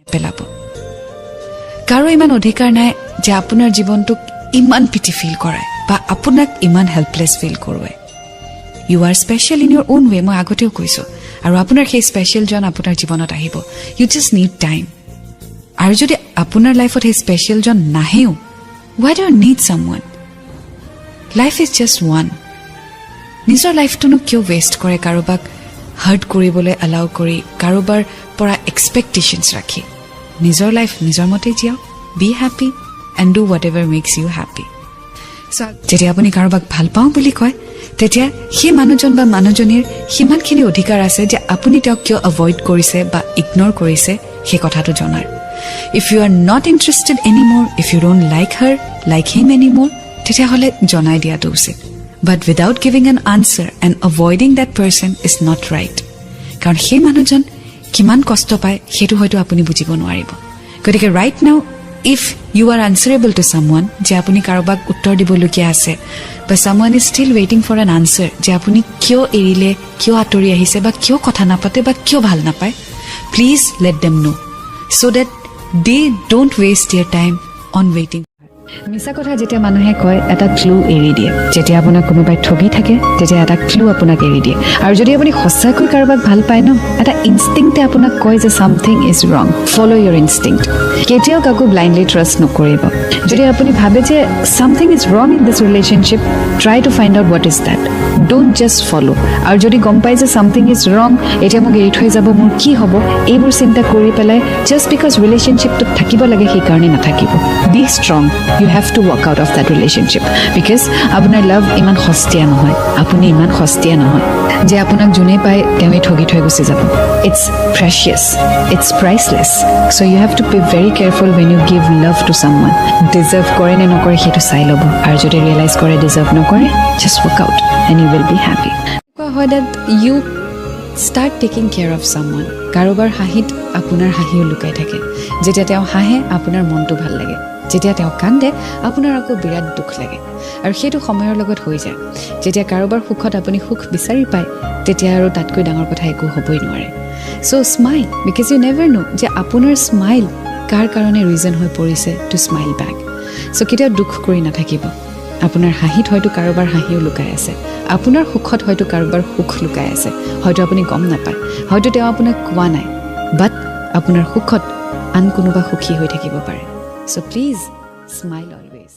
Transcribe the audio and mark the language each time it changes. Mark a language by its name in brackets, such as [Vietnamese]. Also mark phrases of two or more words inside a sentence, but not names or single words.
[Assamese] পেলাব কাৰো ইমান অধিকাৰ নাই যে আপোনাৰ জীৱনটোক ইমান [English] pity feel [Assamese] কৰায় বা আপোনাক ইমান [English] helpless feel [Assamese] কৰোৱায় [English] you are special in your own way [Assamese] মই আগতেও কৈছোঁ আৰু আপোনাৰ সেই স্পেচিয়েলজন আপোনাৰ জীৱনত আহিব [English] you just need time [Assamese] আৰু যদি আপোনাৰ লাইফত সেই স্পেচিয়েলজন নাহেও [English] why do you need someone life is just one [Assamese] নিজৰ লাইফটোনো কিয় ৱেষ্ট কৰে কাৰোবাক হাৰ্ট কৰিবলৈ এলাউ কৰি কাৰোবাৰ পৰা এক্সপেক্টেশ্যনছ ৰাখি নিজৰ লাইফ নিজৰ মতে জিয়াওক [English] be happy and do whatever makes you happy [Assamese] যেতিয়া আপুনি কাৰোবাক ভাল পাওঁ বুলি কয় তেতিয়া সেই মানুহজন বা মানুহজনীৰ সিমানখিনি অধিকাৰ আছে যে আপুনি তেওঁক কিয় এভইড কৰিছে বা ইগন'ৰ কৰিছে সেই কথাটো জনাৰ [English] if you are not interested anymore if you don't like him anymore [Assamese] তেতিয়াহ'লে জনাই দিয়াটো উচিত [English] but without giving an answer and avoiding that person is not [Assamese] right কাৰণ সেই মানুহজন কিমান কষ্ট পায় সেইটো হয়তো আপুনি বুজিব নোৱাৰিব গতিকে [English] right now if you are answerable to someone [Assamese] যে আপুনি কাৰোবাক উত্তৰ দিবলগীয়া আছে [English] but someone is still waiting for an answer [Assamese] যে আপুনি কিয় এৰিলে কিয় আঁতৰি আহিছে বা কিয় কথা নাপাতে বা কিয় ভাল নাপায় [English] please let them know so that they don't waste their time on waiting [Assamese] মিছা কথা যেতিয়া মানুহে কয় এটা ক্লু এৰি দিয়ে যেতিয়া আপোনাক কোনোবাই ঠগি থাকে তেতিয়া এটা ক্লু আপোনাক এৰি দিয়ে আৰু যদি আপুনি সঁচাকৈ কাৰোবাক ভাল পায় ন এটা ইনষ্টিংক্টে আপোনাক কয় যে [English] something is wrong follow your instinct [Assamese] কেতিয়াও কাকো ব্লাইণ্ডলি ট্ৰাষ্ট নকৰিব যদি আপুনি ভাবে যে [English] something is wrong in this relationship try to find out what is that don't just follow [Assamese] আৰু যদি গম পাই যে [English] something is wrong [Assamese] এতিয়া মোক এৰি থৈ যাব মোৰ কি হ'ব এইবোৰ চিন্তা কৰি পেলাই [English] just because [Assamese] ৰিলেশ্যনশ্বিপটোত থাকিব লাগে সেইকাৰণে নাথাকিব [English] be strong you have to walk out of that relationship because [Assamese] আপোনাৰ love ইমান সস্তীয়া নহয় আপুনি ইমান সস্তীয়া নহয় যে আপোনাক জুনে পাই তেৱে ঠগি থৈ গুচি যাব [English] it's precious it's priceless so you have to be very careful when you give love to someone [Assamese] deserve কৰে নে নকৰে সেইটো চাই ল'ব আৰু যদি ৰিয়েলাইজ কৰে deserve নকৰে [English] just walk out and you will be happy [Assamese] হয় [English] that you start taking care of someone [Assamese] কাৰোবাৰ হাঁহিত আপোনাৰ হাঁহিও লুকাই থাকে যেতিয়া তেওঁ হাঁহে আপোনাৰ মনটো ভাল লাগে যেতিয়া তেওঁ কান্দে আপোনাৰ আকৌ বিৰাট দুখ লাগে আৰু সেইটো সময়ৰ লগত হৈ যায় যেতিয়া কাৰোবাৰ সুখত আপুনি সুখ বিচাৰি পায় তেতিয়া আৰু তাতকৈ ডাঙৰ কথা একো হ'বই নোৱাৰে [English] so smile because you never know [Assamese] যে আপোনাৰ স্মাইল কাৰ কাৰণে ৰিজন হৈ পৰিছে [English] to smile back so [Assamese] কেতিয়াও দুখ কৰি নাথাকিব আপোনাৰ হাঁহিত হয়তো কাৰোবাৰ হাঁহিও লুকাই আছে আপোনাৰ সুখত হয়তো কাৰোবাৰ সুখ লুকাই আছে হয়তো আপুনি গম নাপায় হয়তো তেওঁ আপোনাক কোৱা নাই বাট আপোনাৰ সুখত আন কোনোবা সুখী হৈ থাকিব পাৰে [English] So please smile always.